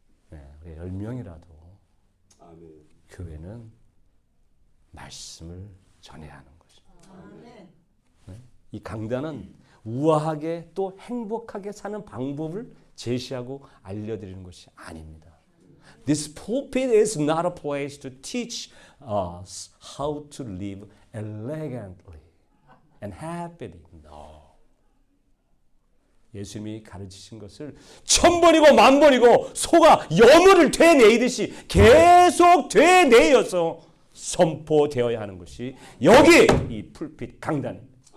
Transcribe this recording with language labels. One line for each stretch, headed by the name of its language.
Korean: 네, 10명이라도 교회는 말씀을 전해야 하는 것입니다. 네? 이 강단은 우아하게 또 행복하게 사는 방법을 제시하고 알려드리는 것이 아닙니다.
English: This pulpit is not a place to teach us how to live elegantly and happily. No.
Korean: 예수님이 가르치신 것을 1000번이고 10,000번이고 소가 여물을 되뇌이듯이 계속 되뇌어서 선포되어야 하는 것이 여기 이 풀핏 강단입니다.